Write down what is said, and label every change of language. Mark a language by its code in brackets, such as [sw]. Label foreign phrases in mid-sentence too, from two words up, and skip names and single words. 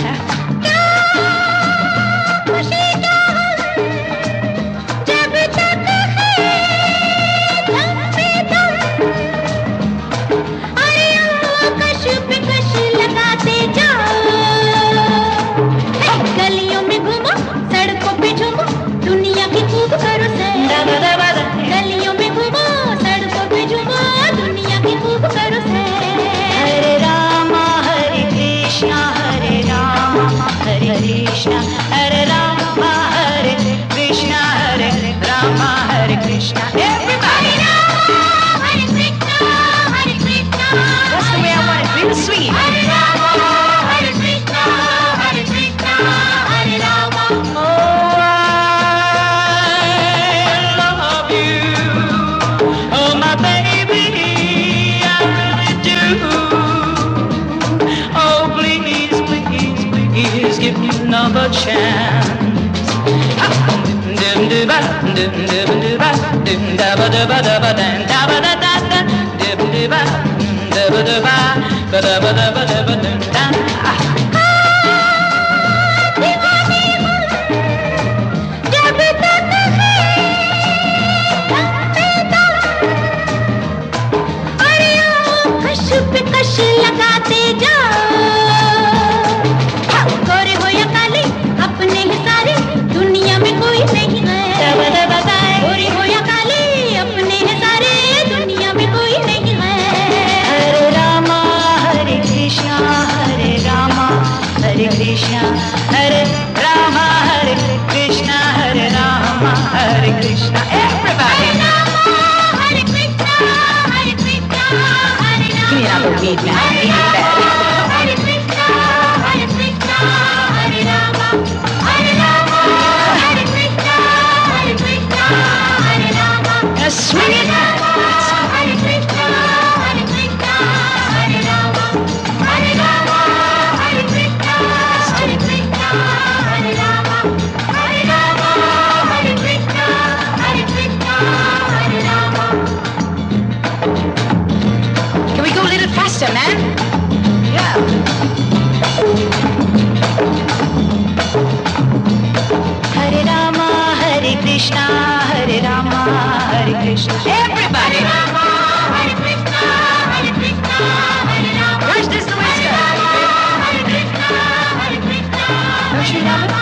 [hi] खुशी क्या जब तक है दम पे दम अरे कश पे कश लगाते जाओ गलियों में घूमो सड़कों पे झूमो दुनिया की खूब करो सैर गलियों में घूमो सड़कों पे झूमो दुनिया की खूब करो सैर हरे रामा हरे कृष्णा हरे रामा हरे कृष्णा हरे रामा हरे कृष्णा हरे रामा हरे कृष्णा everybody हरे कृष्णा [en] that's the way I want it real sweet [hi] हरे रामा हरे कृष्णा हरे रामा [en] oh I love you oh my baby I really do oh please please please give me another chance dum dum ba dum dum ba dum da ba da ba da ba da ba da da da dum dum ba da ba da ba da ba da ba da ba dum da [hi] दीवानी मन जब तक है दम पे दम अरे कश पे कश लगाते जाओ गोरे हो या काले अपने ही सारे दुनिया में कोई नहीं है गोरे हो या काले अपने ही सारे दुनिया में कोई नहीं है हरे रामा हरे कृष्णा हरे रामा हरे कृष्णा Hare Rama Hare Krishna Hare Rama Hare Krishna everybody हरे कृष्णा हरे कृष्णा हरे रामा [en] give me another beat man beat it back [hi] हरे कृष्णा हरे कृष्णा हरे रामा हरे कृष्णा हरे रामा [en] swing it [hi] हरे कृष्णा हरे रामा हरे कृष्णा हरे रामा हरे कृष्णा हरे रामा हरे कृष्णा हरे रामा [en] can we go a little faster man yeah [hi] हरे रामा हरे कृष्णा हरे रामा हरे कृष्णा everybody हरे कृष्णा हरे रामा [en] watch this the way it's going [hi] हरे कृष्णा हरे [en] don't you love it